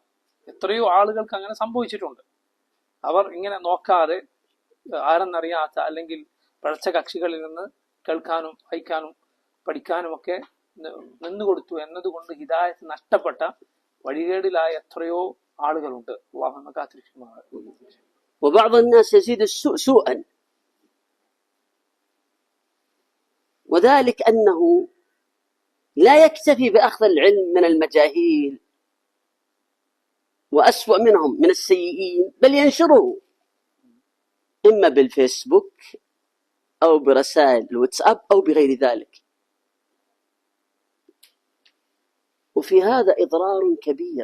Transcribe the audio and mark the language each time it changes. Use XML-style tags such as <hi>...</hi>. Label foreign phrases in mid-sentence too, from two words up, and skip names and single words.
<ml>എത്രയോ ആളുകൾക്ക് അങ്ങനെ സംഭവിച്ചിട്ടുണ്ട്. അവർ ഇങ്ങനെ നോക്കാതെ ആരെന്നറിയാത്ത അല്ലെങ്കിൽ പഴച്ച കക്ഷികളിൽ നിന്ന് കേൾക്കാനും വായിക്കാനും പഠിക്കാനും ഒക്കെ നിന്നുകൊടുത്തു എന്നതുകൊണ്ട് ഹിദായത്ത് നഷ്ടപ്പെട്ട വഴികേടിലായ എത്രയോ ആളുകളുണ്ട്. അള്ളാഹു നമ്മെ കാത്തിരിക്കുമാറാകട്ടെ.</ml> <ar>وبعض الناس يزيد السوء سوءا، وذلك أنه لا يكتفي بأخذ العلم من المجاهيل وأسوأ منهم من السيئين، بل ينشره إما بالفيسبوك أو برسائل الواتساب أو بغير ذلك، وفي هذا إضرار كبير.</ar>